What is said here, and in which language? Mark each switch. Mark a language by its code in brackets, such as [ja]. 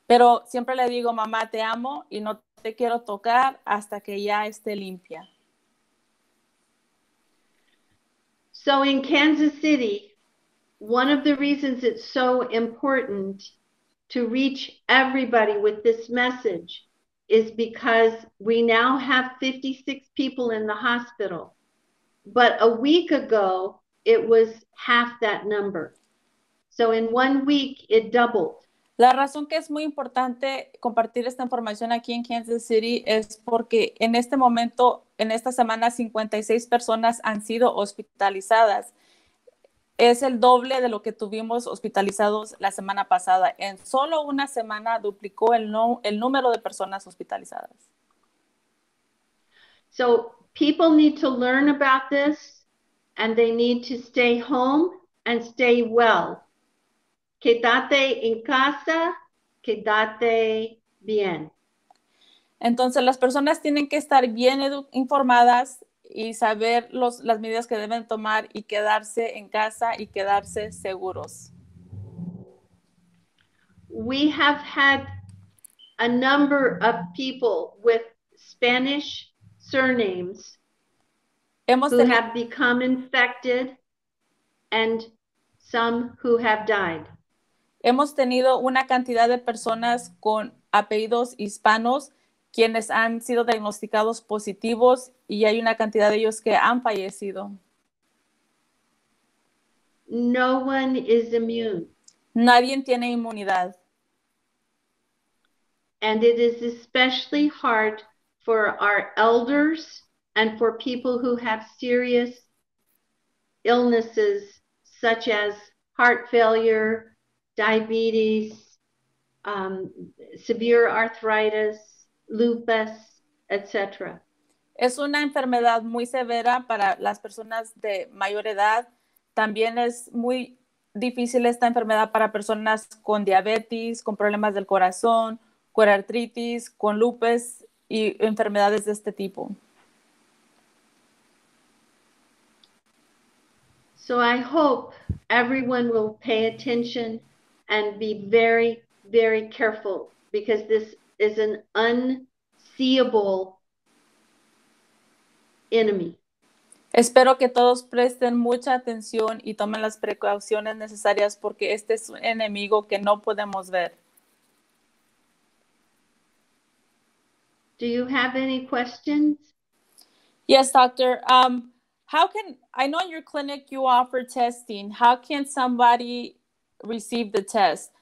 [es] Pero siempre le digo, mamá, te amo y no te quiero tocar hasta que ya esté limpia. [en] So in Kansas City, one of the reasons it's so important to reach everybody with this message is because we now have 56 people in the hospital. But a week ago, it was half that number. So in 1 week, it doubled. [es] La razón que es muy importante compartir esta información aquí en Kansas City es porque en este momento, en esta semana, 56 personas han sido hospitalizadas. Es el doble de lo que tuvimos hospitalizados la semana pasada. En solo una semana duplicó el número de personas hospitalizadas. [en] So people need to learn about this, and they need to stay home and stay well. [es] Quédate en casa, quédate bien. Entonces, las personas tienen que estar bien informadas y saber las medidas que deben tomar y quedarse en casa y quedarse seguros. [en] We have had a number of people with Spanish surnames who have become infected and some who have died. [es] Hemos tenido una cantidad de personas con apellidos hispanos quienes han sido diagnosticados positivos y hay una cantidad de ellos que han fallecido. [en] No one is immune. [es] Nadie tiene inmunidad. [en] And it is especially hard for our elders and for people who have serious illnesses such as heart failure, diabetes, severe arthritis, lupus, etc. [es] Es una enfermedad muy severa para las personas de mayor edad. También es muy difícil esta enfermedad para personas con diabetes, con problemas del corazón, con artritis, con lupus y enfermedades de este tipo. [en] So I hope everyone will pay attention and be very, very careful because this is an unseeable enemy. [es] Espero que todos presten mucha atención y tomen las precauciones necesarias porque este es un enemigo que no podemos ver. [en] Do you have any questions? Yes, doctor. I know in your clinic you offer testing. How can somebody receive the test?